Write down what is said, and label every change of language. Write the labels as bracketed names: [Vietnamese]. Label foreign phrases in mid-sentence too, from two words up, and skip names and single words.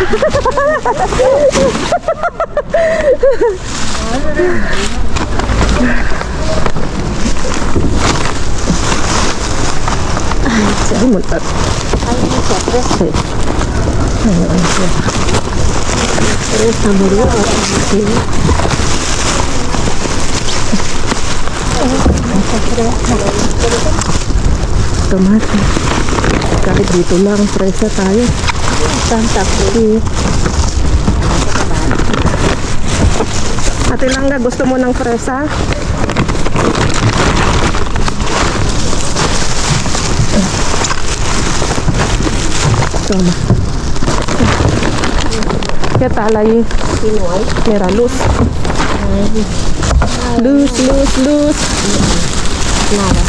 [Spanish] Hay un montón. Sí. Tomate. [Filipino] Kahit dito lang, fresa tayo. Santa Cruz. Ate Langga, gusto mo ng fresa? [Spanish] Toma. ¿Qué tal ahí? Mira, luz. Luz. Nada.